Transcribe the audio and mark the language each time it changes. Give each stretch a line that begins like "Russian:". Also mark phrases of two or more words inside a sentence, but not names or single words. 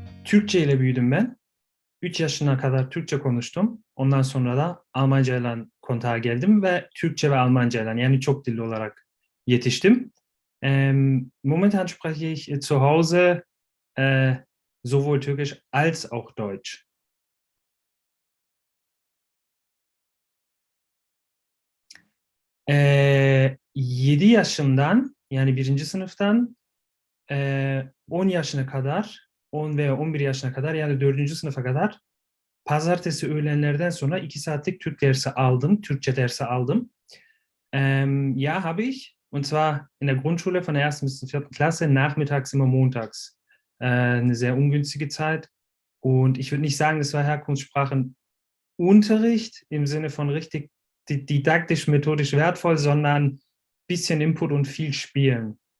Turkish: Türkçe ile büyüdüm ben. 3 yaşına kadar Türkçe konuştum. Ondan sonra da Almanca ile kontağa geldim ve Türkçe ve Almanca ile yani çok dilli olarak yetiştim.
German: Momentan spreche ich zu Hause sowohl Türkisch als auch Deutsch.
Turkish: 7 yaşımdan yani birinci sınıftan 10 yaşına kadar 10 veya 11 yaşına kadar yani dördüncü sınıfa kadar pazartesi öğlenlerden sonra 2 saatlik Türk dersi aldım. Türkçe dersi aldım.
German: Ja, habe ich. Und zwar in der Grundschule von der ersten bis zur vierten Klasse, nachmittags immer montags. Eine sehr ungünstige Zeit. Und ich würde nicht sagen, das war Herkunftssprachenunterricht im Sinne von richtig didaktisch, methodisch wertvoll, sondern ein bisschen Input und viel Spielen.